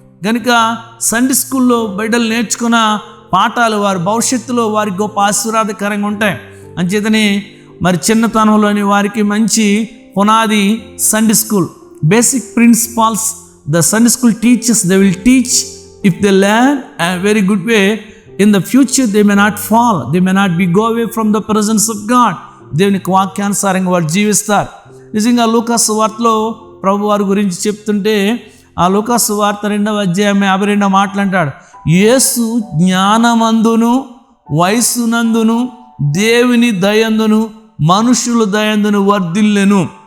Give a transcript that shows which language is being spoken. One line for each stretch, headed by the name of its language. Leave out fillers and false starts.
Telugu: కనుక సండే స్కూల్లో బిడ్డలు నేర్చుకున్న పాఠాలు వారి భవిష్యత్తులో వారికి గొప్ప ఆశీర్వాదకరంగా ఉంటాయి. అంచేతనే మరి చిన్నతనంలోని వారికి మంచి పునాది Sunday school.
English: Basic principles the Sunday school teachers they will teach. If they learn a very good way, in the future they may not fall, they may not be go away from the presence of God.
Telugu: దేవునికి వాక్యానుసారంగా వారు జీవిస్తారు. నిజంగా లూకాసు వార్తలో ప్రభు వారి గురించి చెప్తుంటే ఆ లూకాసు వార్త 2వ అధ్యాయం 52వ మాటలు అంటాడు, యేసు జ్ఞానమందును వయస్సునందును దేవుని దయందును మనుషుల దయందును వర్ధిల్లెను.